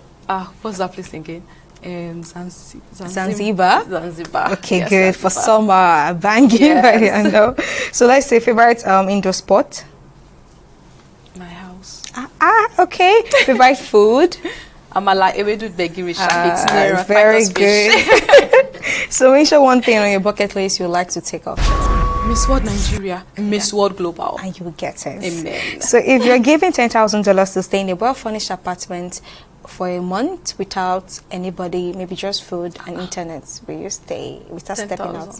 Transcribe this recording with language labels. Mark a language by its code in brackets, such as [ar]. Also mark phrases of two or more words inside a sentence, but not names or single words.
[en] What's that place again? Zanzibar? Zanzibar. Okay, Yes, good. For Zanzibar. summer, banging. Yes. I know. So let's say favorite indoor sport? My house. Okay. Favorite food? [yo] Amala ewedu begiri shapit near [en] Very good. So mention one thing on your bucket list you'd like to take off. Miss World Nigeria, Miss World Global. And you will get it. Amen. So if you're given $10,000 to stay in a well-furnished apartment for a month without anybody, maybe just food and internet, will you stay without stepping out?